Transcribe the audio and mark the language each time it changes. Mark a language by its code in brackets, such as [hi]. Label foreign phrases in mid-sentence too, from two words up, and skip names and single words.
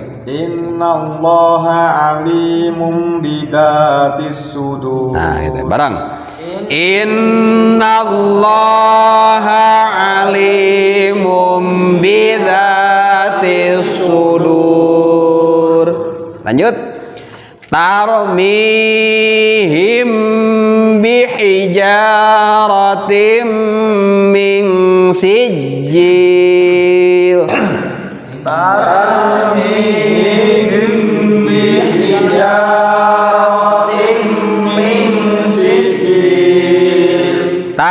[ar] إن الله عليم بذات الصدور. [id] Nah, itu bareng. [ar] إن الله عليم بذات الصدور. [id] Lanjut. [ar] ترميهم بحجارة من سجيل. ترميهم بحجارة من سجيل.